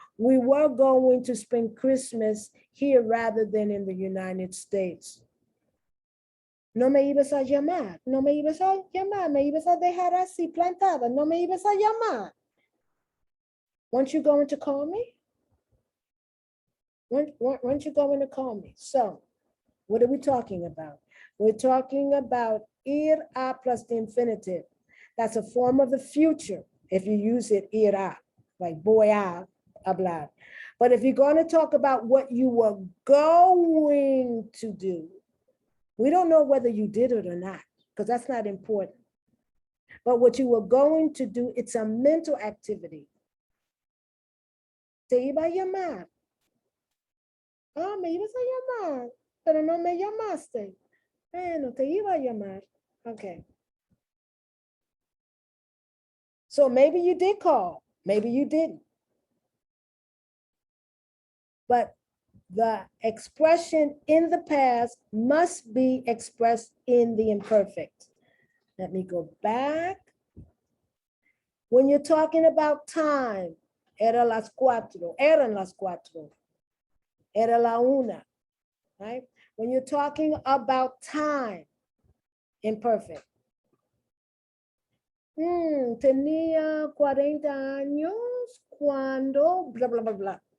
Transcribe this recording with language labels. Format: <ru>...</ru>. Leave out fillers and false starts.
<en>We were going to spend Christmas here rather than in the United States.</en> <es>No me ibas a llamar, no me ibas a llamar, me ibas a dejar así plantada, no me ibas a llamar.</es> <en>Weren't you going to call me? Weren't you going to call me? So, what are we talking about? We're talking about</en> <es>ir a</es> <en>plus the infinitive. That's a form of the future if you use it</en> <es>irá,</es> <en>like</en> <es>voy a hablar.</es> <en>But if you're going to talk about what you were going to do, we don't know whether you did it or not, because that's not important. But what you were going to do, it's a mental activity.</en> <es>Te iba a llamar. Ah, me ibas a llamar, pero no me llamaste. Bueno, te iba a llamar. Okay.</es> <en>So maybe you did call, maybe you didn't. But the expression in the past must be expressed in the imperfect. Let me go back. When you're talking about time,</en> <es>era las cuatro, eran las cuatro, era la una,</es> <en>right? When you're talking about time, imperfect.</en> <es>Tenía 40 años cuando, blah, blah, blah, blah.</es>